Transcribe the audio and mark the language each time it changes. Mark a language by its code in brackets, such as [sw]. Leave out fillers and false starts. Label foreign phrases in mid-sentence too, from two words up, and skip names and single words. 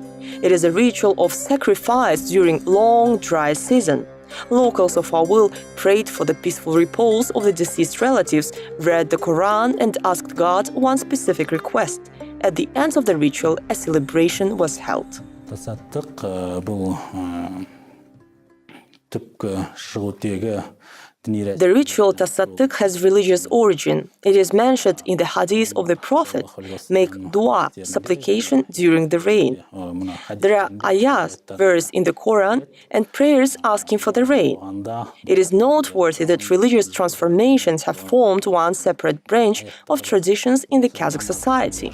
[en] It is a ritual of sacrifice during long dry season. Locals of Awul prayed for the peaceful repose of the deceased relatives, read the Quran, and asked God one specific request. At the end of the ritual, a celebration was held. [kk] Тасаттық бұл түпкі шығу тегі [en] The ritual tasattық has religious origin. It is mentioned in the hadith of the Prophet. Make dua, supplication during the rain. There are ayahs, verse in the Quran, and prayers asking for the rain. It is noteworthy that religious transformations have formed one separate branch of traditions in the Kazakh society.